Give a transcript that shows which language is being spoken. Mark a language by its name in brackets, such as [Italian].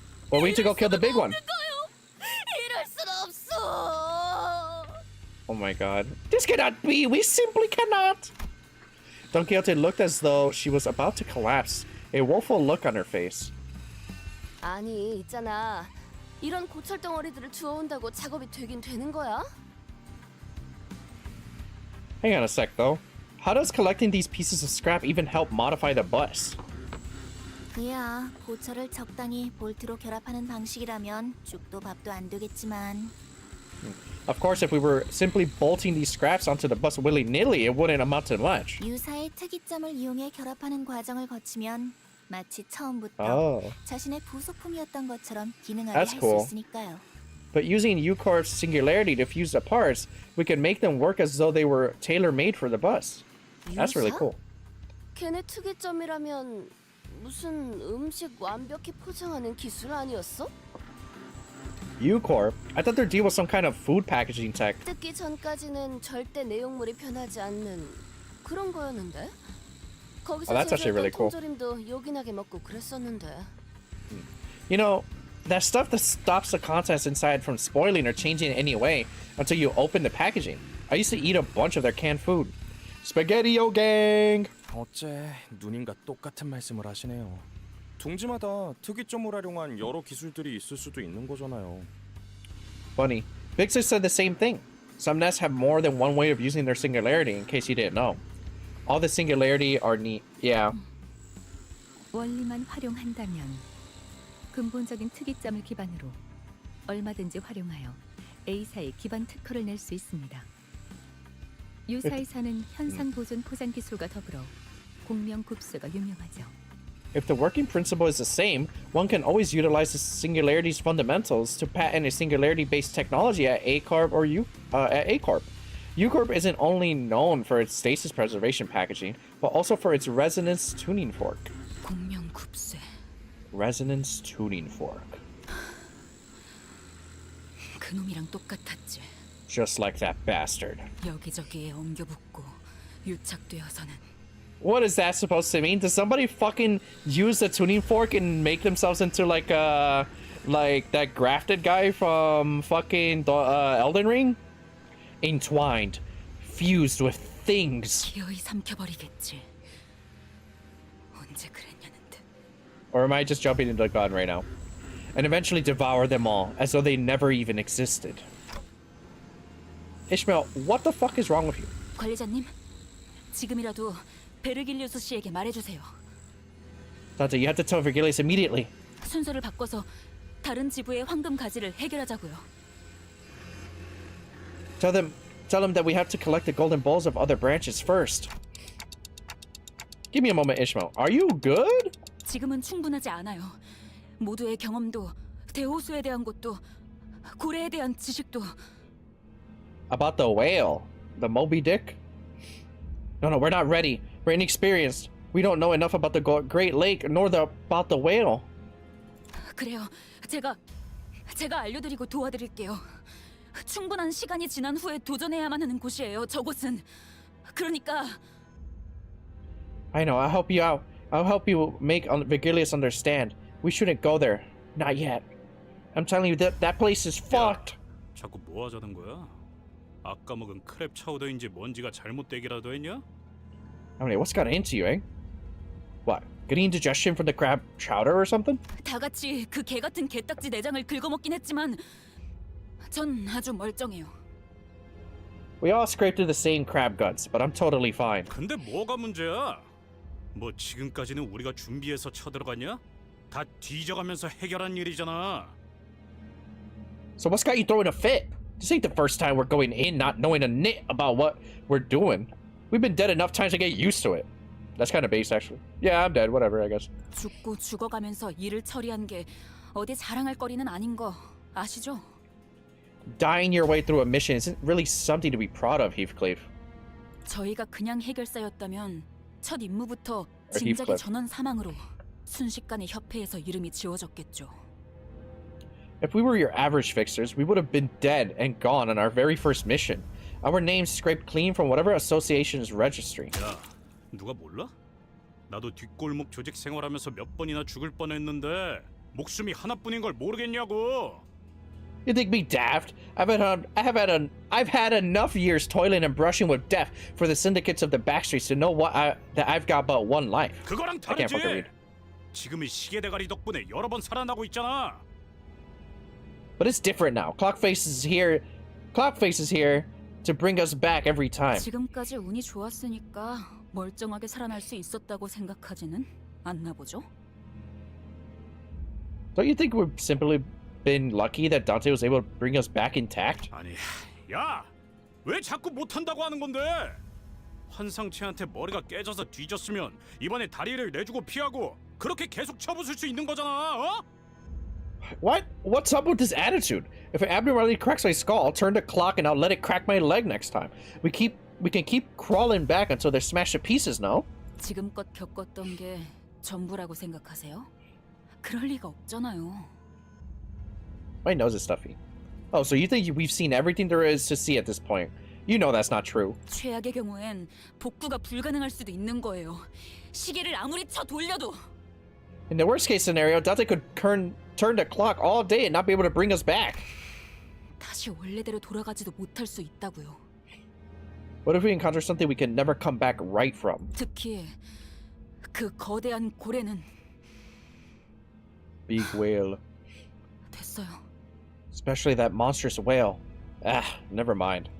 [English] Well, we need to go kill the big one. [Korean] 이럴 순 없어. [English] Oh my god. This cannot be! We simply cannot! Don Quixote looked as though she was about to collapse, a woeful look on her face. [Korean] 아니, 있잖아. 이런 고철 덩어리들을 주워온다고 작업이 되긴 되는 거야? [English] Hang on a sec, though. How does collecting these pieces of scrap even help modify the bus? [Korean] 그야, 고철을 적당히 볼트로 결합하는 방식이라면 죽도 밥도 안 되겠지만. [English] Of course, if we were simply bolting these scraps onto the bus willy-nilly, it wouldn't amount to much. [Korean] 유사의 특이점을 이용해 결합하는 과정을 거치면 마치 처음부터 자신의 부속품이었던 것처럼 기능하게 할 수 있으니까요. [English] But using U-Corp's singularity to fuse the parts, we can make them work as though they were tailor-made for the bus. That's really cool. [Korean] 걔네 특이점이라면 무슨 음식 완벽히 포장하는 기술 아니었어? [English] U-Corp? I thought their deal was some kind of food packaging tech. [Korean] 뜯기 전까지는 절대 내용물이 변하지 않는 그런 거였는데. 거기서 제조했던 통조림도 요긴하게 먹고 그랬었는데. [English] You know, that stuff that stops the contents inside from spoiling or changing in any way until you open the packaging. I used to eat a bunch of their canned food. Spaghetti-O gang! [Korean] 어째 누님과 똑같은 말씀을 하시네요. 둥지마다 특이점을 활용한 여러 기술들이 있을 수도 있는 거잖아요. [English] Funny. Big Sis said the same thing. Some nests have more than one way of using their singularity, in case you didn't know. All the singularity are neat. Yeah. [Korean] 원리만 활용한다면 근본적인 특이점을 기반으로 얼마든지 활용하여 A사의 기반 특허를 낼 수 있습니다. 유사이사는 현상 보존 포장 기술과 더불어 공명 굽수가 유명하죠. [English] If the working principle is the same, one can always utilize the singularity's fundamentals to patent a singularity-based technology at A-Corp or at A-Corp. U-Corp isn't only known for its stasis preservation packaging, but also for its resonance tuning fork. [Korean] 공명 굽세. [English] Resonance tuning fork. [Korean] 그놈이랑 똑같았지. [English] Just like that bastard. [Korean] 여기저기에 엉겨붙고 유착되어서는. [English] What is that supposed to mean? Does somebody fucking use the tuning fork and make themselves into like that grafted guy from fucking Elden Ring? Entwined, fused with things. [Korean] 기어이 삼켜버리겠지. 언제 그랬냐는 듯. [English] Or am I just jumping into the gun right now? And eventually devour them all, as though they never even existed. Ishmael, what the fuck is wrong with you? [Korean] 관리자님, 지금이라도 베르길리우스 씨에게 말해주세요. [English] Dante, you have to tell Virgilius immediately. [Korean] 순서를 바꿔서 다른 지부의 황금 가지를 해결하자고요. [English] Tell them that we have to collect the golden bowls of other branches first. Give me a moment, Ishmael. Are you good? [Korean] 지금은 충분하지 않아요. 모두의 경험도, 대호수에 대한 것도, 고래에 대한 지식도. [English] About the whale, the Moby Dick? No, we're not ready. We're inexperienced. We don't know enough about the Great Lake nor about the whale. [Korean] 그래요. 제가 알려드리고 도와드릴게요. 충분한 시간이 지난 후에 도전해야만 하는 곳이에요. 저곳은. 그러니까. [English] I know. I'll help you out. I'll help you make Vigilius understand. We shouldn't go there. Not yet. I'm telling you that place is fucked. [Korean] 자꾸 뭐 하자는 거야? 아까 먹은 크랩 차우더인지 뭔지가 잘못되기라도 했냐? [English] I mean, what's got into you, eh? What? Getting indigestion from the crab chowder or something? [Korean] 다 같이 그 개 같은 개딱지 내장을 긁어먹긴 했지만 전 아주 멀쩡해요. [English] We all scraped through the same crab guts, but I'm totally fine. [Korean] 근데 뭐가 문제야? 뭐 지금까지는 우리가 준비해서 쳐들어갔냐? 다 뒤져가면서 해결한 일이잖아. [English] So what's got you throwing a fit? This ain't the first time we're going in not knowing a nit about what we're doing. We've been dead enough times to get used to it. That's kind of base, actually. Yeah, I'm dead. Whatever, I guess. [Korean] 죽고 죽어가면서 일을 처리한 게 어디 자랑할 거리는 아닌 거 아시죠? [English] Dying your way through a mission isn't really something to be proud of, Heathcliff. [Korean] 저희가 그냥 해결사였다면 첫 임무부터 진작에 [English] Heathcliff. [Korean] 전원 사망으로 순식간에 협회에서 이름이 지워졌겠죠. [English] If we were your average fixers, we would have been dead and gone on our very first mission. Our names scraped clean from whatever association's registry. [Korean] 야, 누가 몰라? 나도 뒷골목 조직 생활하면서 몇 번이나 죽을 뻔했는데 목숨이 하나뿐인 걸 모르겠냐고. [English] You think me daft? I've had enough years toiling and brushing with death for the syndicates of the backstreets to know that I've got but one life. [Korean] 그거랑 [English] I can't [Korean] 다르지. [English] fucking read. [Korean] 지금의 시계 대가리 덕분에 여러 번 살아나고 있잖아. [English] But it's different now. Clockface is here to bring us back every time. [Korean] 지금까지 운이 좋았으니까 멀쩡하게 살아날 수 있었다고 생각하지는 않나 보죠? [English] Don't you think we've simply been lucky that Dante was able to bring us back intact? [Korean] 아니, 야, 왜 자꾸 못한다고 하는 건데? 환상체한테 머리가 깨져서 뒤졌으면 이번에 다리를 내주고 피하고 그렇게 계속 쳐부술 수 있는 거잖아, 어? [English] What? What's up with this attitude? If it abnormally cracks my skull, I'll turn the clock and I'll let it crack my leg next time. We can keep crawling back until they're smashed to pieces, no? [Korean] 지금껏 겪었던 게 전부라고 생각하세요? 그럴 리가 없잖아요. [English] My nose is stuffy. Oh, so you think we've seen everything there is to see at this point? You know that's not true. [Korean] 최악의 경우엔 복구가 불가능할 수도 있는 거예요. 시계를 아무리 쳐 돌려도. [English] In the worst case scenario, Dante could turn the clock all day and not be able to bring us back. [Korean] 다시 원래대로 돌아가지도 못할 수 있다고요. [English] What if we encounter something we can never come back right from? [Korean] 특히 그 거대한 고래는 [English] Big whale. [Korean] 됐어요. [English] Especially that monstrous whale. Ah, never mind.